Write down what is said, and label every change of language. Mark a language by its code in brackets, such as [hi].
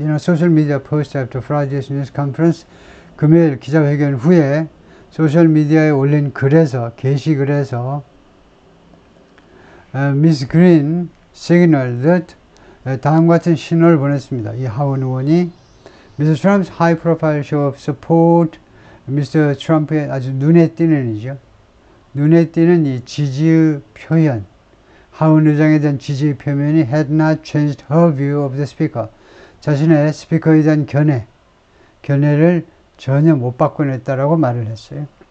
[en] social media post after Friday's news conference [ko] 금요일 기자회견 후에 소셜 미디어에 올린 글에서 게시글에서 [en] Miss Green signaled that [ko] 다음과 같은 신호를 보냈습니다. 이 하원 의원이 Mr. [en] Trump's high profile show of support, Mr. [ko] Trump의 아주 눈에 띄는 이죠. 눈에 띄는 이 지지의 표현, 하원 의장에 대한 지지의 표현이 [en] had not changed her view of the speaker. [ko] 자신의 스피커에 대한 견해를 전혀 못 바꿔냈다라고 말을 했어요.